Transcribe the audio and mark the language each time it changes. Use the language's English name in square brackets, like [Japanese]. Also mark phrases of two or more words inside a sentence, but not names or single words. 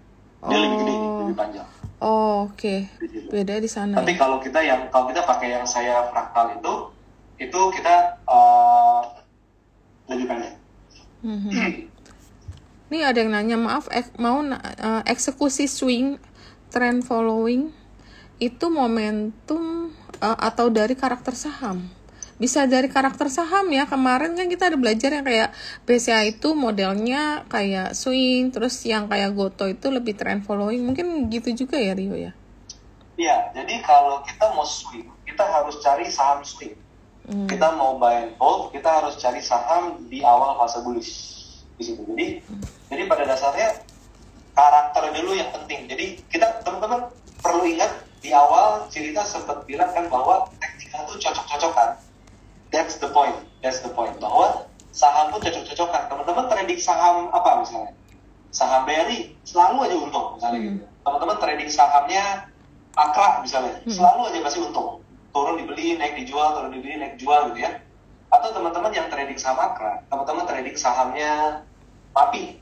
[Indonesian] Dia lebih gede nih, lebih panjang. Oke. Beda di sana. Tapi kalau kita pakai yang saya fraktal itu kita lebih pendek. Nih ada yang nanya, maaf, mau eksekusi swing, [English] trend following [Indonesian] itu momentum atau dari karakter saham? Bisa dari karakter saham ya. Kemarin kan kita ada belajar yang kayak BCA itu modelnya kayak swing, terus yang kayak Goto itu lebih [English] trend following. [Indonesian] Mungkin gitu juga ya, Rio ya? Iya, jadi kalau kita mau swing, kita harus cari saham swing. Kita mau [English] buy and hold, [Indonesian] kita harus cari saham di awal fase bullish di situ. Jadi pada dasarnya karakter dulu yang penting. Jadi kita teman-teman perlu ingat di awal cerita sempat bilang kan bahwa teknikal itu cocok-cocokan. [English] That's the point. [Indonesian] Bahwa saham pun cocok-cocokan. Teman-teman trading saham apa misalnya? Saham BRI selalu aja untung misalnya gitu. Teman-teman trading sahamnya Akra misalnya, selalu aja pasti untung. Turun dibeli, naik dijual, turun dibeli, naik dijual gitu ya. Atau teman-teman yang trading saham Akra, teman-teman trading sahamnya Papi.